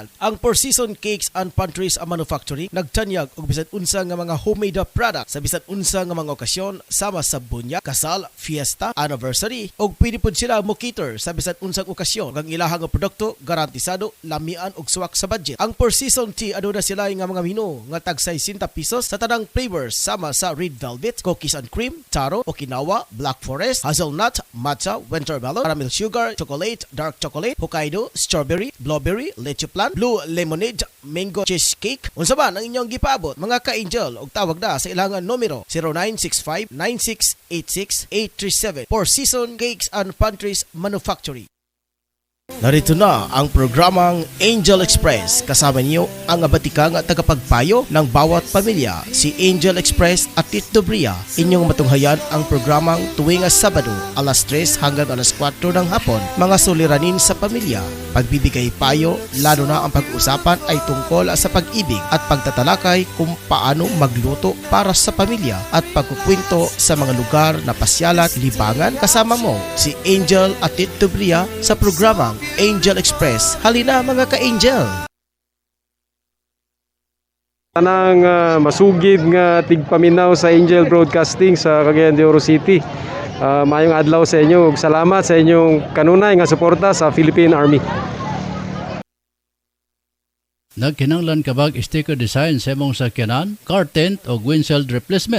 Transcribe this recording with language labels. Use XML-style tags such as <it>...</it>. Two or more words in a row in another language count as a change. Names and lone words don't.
<ceb>Ang Four Seasons Cakes and Pantries Manufactory nagtanyag og bisan unsa nga mga</ceb> <en>homemade product</en> <ceb>sa bisan unsa nga mga okasyon sama sa bunya, kasal, fiesta, anniversary og pwede pud sila mo cater sa bisan unsang okasyon. Ang ilahang produkto garantisado, lamian og suwak sa budget. Ang Four Seasons Tea aduna sila nga mga menu nga tag 60 pesos sa tanang flavors sama sa red velvet, cookies and cream, taro, Okinawa, black forest, hazelnut, matcha, winter melon, caramel sugar, chocolate, dark chocolate, Hokkaido, strawberry, blueberry, leche plan, blue lemonade, mango cheesecake. Unsa man ang inyong gipaabot mga ka-angel og tawag na sa ilang numero 0965-9686-837 Four Seasons Cakes and Pantries Manufactory.</ceb> <tl>Narito na ang programang Angel Express. Kasama niyo ang abatikang tagapagpayo ng bawat pamilya, si Angel Express at Tit Dobria. Inyong matunghayan ang programang tuwing Sabado, alas 3 hanggang alas 4 ng hapon, mga suliranin sa pamilya, pagbibigay payo, lalo na ang pag-uusapan ay tungkol sa pag-ibig at pagtatalakay kung paano magluto para sa pamilya at pagkukwento sa mga lugar na pasyalan libangan kasama mo si Angel at Tito Bria sa programang Angel Express. Halina mga ka-Angel!</tl> <ceb>Tanang masugid nga tigpaminaw sa Angel Broadcasting sa Cagayan de Oro City. Mayong adlaw sa inyo ug salamat sa inyong kanunay nga suporta sa Philippine Army. Nagkinanglan kabag sticker design sa imong sakyanan, car tent o windshield replacement.</ceb>